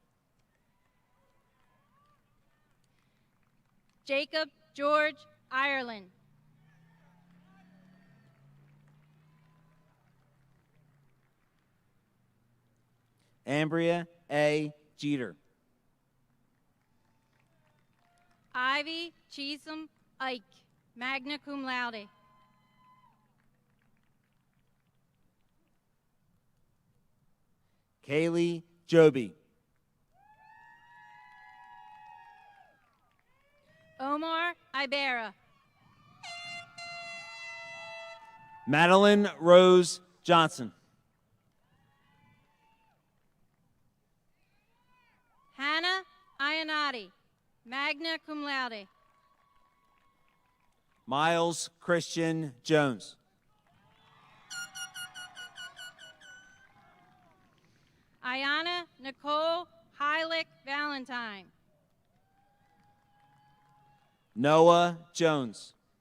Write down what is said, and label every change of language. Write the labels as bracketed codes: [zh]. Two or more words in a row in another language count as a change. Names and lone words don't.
[en] Jacob George Ireland. Ambria A. Jeter. Ivy Cheesum Ike, [la] magna cum laude. [en] Kaylee Joby. Omar Ibera. Madeline Rose Johnson. Hannah Iannotti, [la] magna cum laude. [en] Miles Christian Jones. Ayana Nicole Heilich Valentine. Noah Jones.